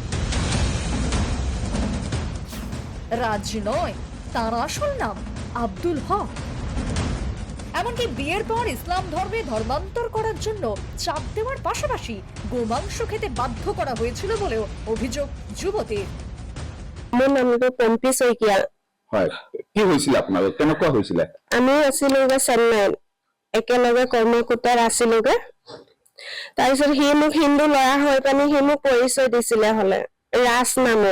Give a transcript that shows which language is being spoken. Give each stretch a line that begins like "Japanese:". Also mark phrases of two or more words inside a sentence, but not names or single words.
Bangla: রাজ নয়, তার আসল নাম আব্দুল হক। এমনকি বিয়ের পর ইসলাম ধর্মে ধর্মান্তর করার জন্য চাপ দেওয়ার পাশাপাশি গোমাংস খেতে বাধ্য করা হয়েছিল বলেও অভিযোগ যুবতীর।
Assamese: মোৰ নামটো পম্পী শইকীয়া। হয়, কি হৈছিল আপোনাৰ? কেনেকুৱা হৈছিল? আমি আছিলোগে চেন্নাইত, একেলগে কৰ্মকূটত আছিলোগে। তাৰপিছত সি মোক হিন্দু ল'ৰা হৈ পানি সি মোক পৰিচয় দিছিলে, হলে ৰাজ নামৰ।